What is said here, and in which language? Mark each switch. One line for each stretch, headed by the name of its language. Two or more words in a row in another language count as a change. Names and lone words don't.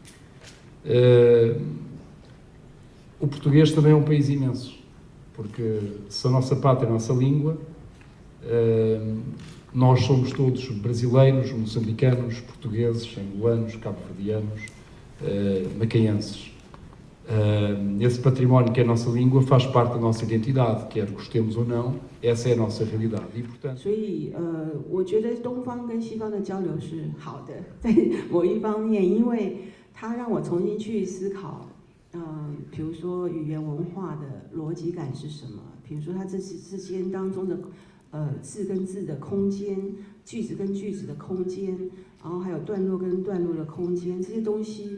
Portuguese: O português também é um país imenso, porque se a nossa pátria é a nossa língua, nós somos todos brasileiros, moçambicanos, portugueses, angolanos, cabo-verdianos, macaenses. Esse património que é a nossa língua faz parte da nossa identidade, quer gostemos ou não, essa é a nossa realidade. E, portanto...
Chinese: 所以我觉得东方跟西方的交流是好的，在某一方面，因为它让我重新去思考，比如说语言文化的逻辑感是什么，比如说它之间当中的字跟字的空间，句子跟句子的空间，然后还有段落跟段落的空间，这些东西。